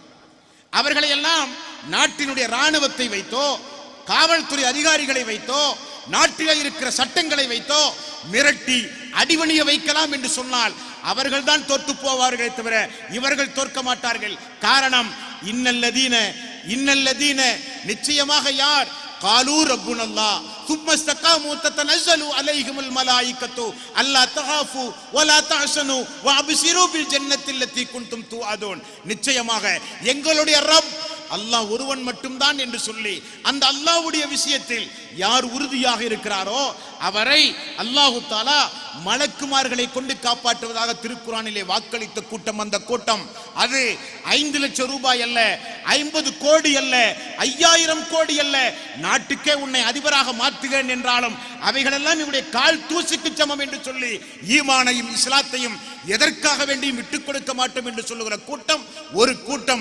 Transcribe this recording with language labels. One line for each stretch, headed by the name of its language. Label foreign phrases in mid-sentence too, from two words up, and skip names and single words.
Tamil: அவர்களை எல்லாம் நாட்டினுடைய இராணுவத்தை வைத்தோ, காவல்துறை அதிகாரிகளை வைத்தோ, நாட்டில் இருக்கிற சட்டங்களை வைத்தோ மிரட்டி அடிவணிய வைக்கலாம் என்று சொன்னால் அவர்கள் தான் தோற்று போவார்களே தவிர இவர்கள் தோற்க மாட்டார்கள்.
Arabic: காரணம், இன்னல்லதீன
Tamil: நிச்சயமாக யார்
Arabic: قالوا ربنا الله ثم استقاموا تتنزل عليهم الملائكة ألا تخافوا ولا تحزنوا وأبشروا بالجنة التي كنتم توعدون.
Tamil: நிச்சயமாக எங்களுடைய ரப் அல்லாஹ் ஒருவன் மட்டும்தான் என்று சொல்லி அந்த அல்லாஹ்வுடைய விஷயத்தில் யார் உறுதியாக இருக்கிறாரோ அவரை
Arabic: الله تعالى
Tamil: மலக்குமார்களை கொண்டு காப்பாற்றுவதாக திருக்குர்ஆனிலே வாக்களித்த கூட்டம் அந்த கூட்டம். அது 5 லட்சம் ரூபாய் அல்ல, 50 கோடி அல்ல, 5000 கோடி அல்ல, நாட்டுக்கே உன்னை அதிபராக மாற்றுகிறேன் என்றாலும் அவைகளெல்லாம் இவருடைய கால் தூசிக்கு சமம் என்று சொல்லி ஈமானையும் இஸ்லாத்தையும் எதற்காக வேண்டியும் விட்டுக் கொடுக்க மாட்டோம் என்று சொல்லுகிற கூட்டம் ஒரு கூட்டம்.